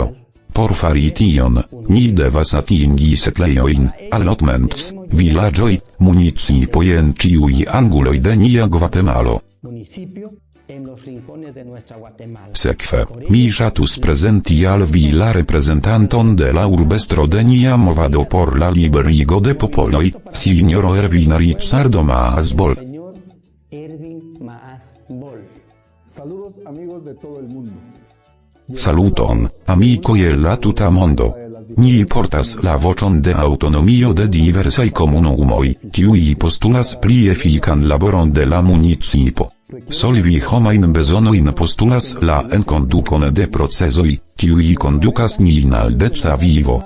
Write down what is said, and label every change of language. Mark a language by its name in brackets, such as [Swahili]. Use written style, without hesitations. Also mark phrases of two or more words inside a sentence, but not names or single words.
[Esperanto] Por fari tion, ni devas atingi setlejojn, allotments, vilaĝoj, municipoj en ĉiuj anguloj de nia Gvatemalo. Sekve, mi ŝatus prezenti al vi la reprezentanton de la urbestro de nia movado por la liberigo de popoloj, Sinjoro Ervin Ricardo Maasbol. [Spanish] Saludos amigos de todo el mundo. [Esperanto] Saluton, amikoj el la tuta mondo. Ni portas la voĉon de aŭtonomio de diversaj komunumoj, kiuj postulas pli efikan laboron de la municipo. Solvi homajn bezonojn postulas la enkondukon de procezoj, kiuj kondukas nin al deca vivo.